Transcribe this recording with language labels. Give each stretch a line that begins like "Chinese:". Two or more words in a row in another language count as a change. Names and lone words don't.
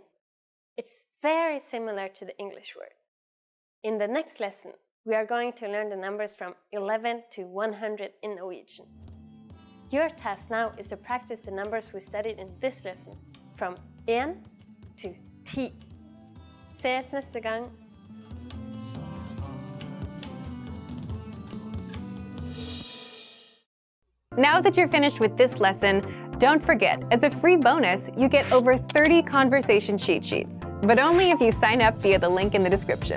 English: It's very similar to the English word. In the next lesson, we are going to learn the numbers from 11 to 100 in Norwegian. Your task now is to practice the numbers we studied in this lesson, from 1 to 10.
Norwegian: Ses neste gang!
English: Now that you're finished with this lesson, don't forget, as a free bonus, you get over 30 conversation cheat sheets, but only if you sign up via the link in the description.